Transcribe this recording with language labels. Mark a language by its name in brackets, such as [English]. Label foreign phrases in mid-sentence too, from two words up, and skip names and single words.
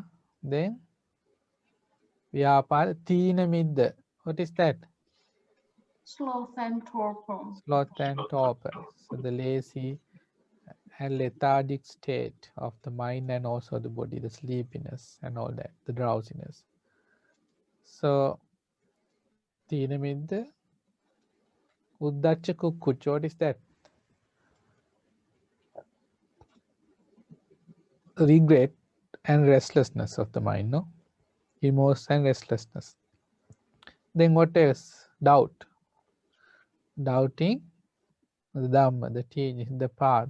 [Pali] Then vyapara, tīna midda. [English] What is that? Sloth and torpor. Sloth and torpor. So the lazy and lethargic state of the mind and also the body, the sleepiness and all that, the drowsiness. [Pali] So tīna midda, uddacca kukkucca. [English] What is that? Regret and restlessness of the mind, no? Remorse and restlessness. Then what else? Doubt. Doubting the Dhamma, the teaching, the path.